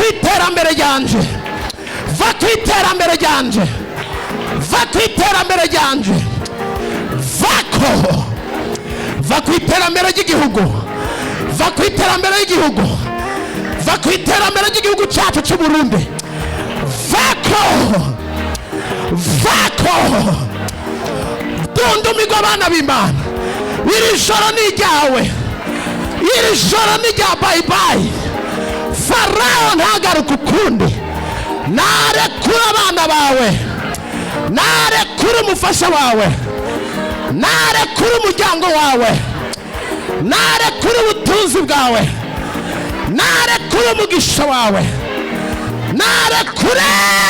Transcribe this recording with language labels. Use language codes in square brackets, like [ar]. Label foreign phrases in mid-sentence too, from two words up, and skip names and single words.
[rn] iterambere ryanje, vako iterambere ryanje, vako iterambere ryanje, vako, vako iterambere ry'igihugu, vako iterambere ry'igihugu, vako iterambere ry'igihugu cyacu cy'u Burundi, vako, vako. Tundumirwa abana b'Imana, iri joro ni ryawe, iri joro ni rya bayibayi. Farao ntagaruka ukundi, narekura abana bawe, narekura umufasha wawe, narekura umuryango wawe, narekura ubutunzi bwawe, narekura umugisha wawe, narekure.